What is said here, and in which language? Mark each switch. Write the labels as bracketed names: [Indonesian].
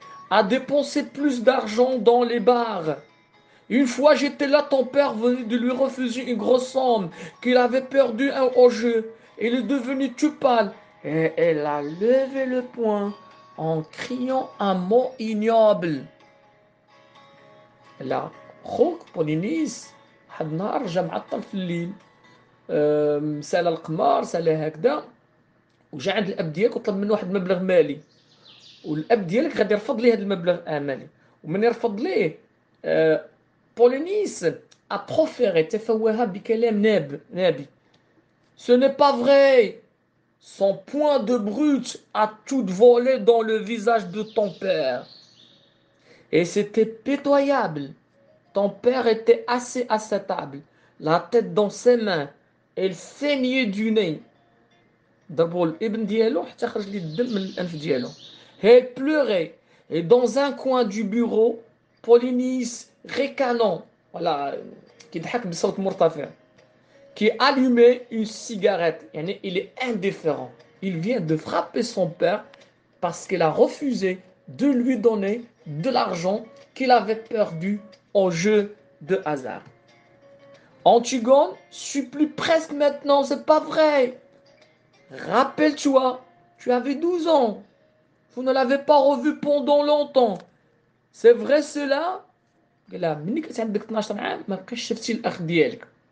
[French] A dépensé plus d'argent dans les bars. Une fois j'étais là, ton père venait de lui refuser une grosse somme qu'il avait perdu au jeu. Il est devenu tout pâle. Et elle a levé le poing en criant un mot ignoble. [Arabic] لا خوك بولينيس واحد النهار جا معطل في الليل سال القمار سال هكذا وجا عند الاب ديالك وطلب منه واحد المبلغ مالي والاب ديالك غادي يرفض ليه هذا المبلغ المالي ومن يرفض ليه [French] بولينيس a proféré [Arabic] تفوه بكلام نابي [French] ce n'est pas vrai son poing de brute a tout volé dans le visage de ton père et c'était pitoyable. Ton père était assis à sa table, la tête dans ses mains, elle saignait du nez. [Arabic] ضربوا الابن ديالو حتى خرج لي الدم من الانف ديالو. [French] Elle pleurait et dans un coin du bureau, Polynice ricanant, voilà, [Arabic] كيضحك بصوت مرتفع, [French] qui allumait une cigarette. يعني il est indifférent. Il vient de frapper son père parce qu'il a refusé de lui donner de l'argent qu'il avait perdu au jeu de hasard. Antigone supplie presque maintenant, c'est pas vrai. Rappelle-toi, tu avais 12 ans. Vous ne l'avez pas revu pendant longtemps. C'est vrai cela? [Arabic] قال لها ملي كنت عندك 12 عام ما بقيتش شفتي الاخ ديالك.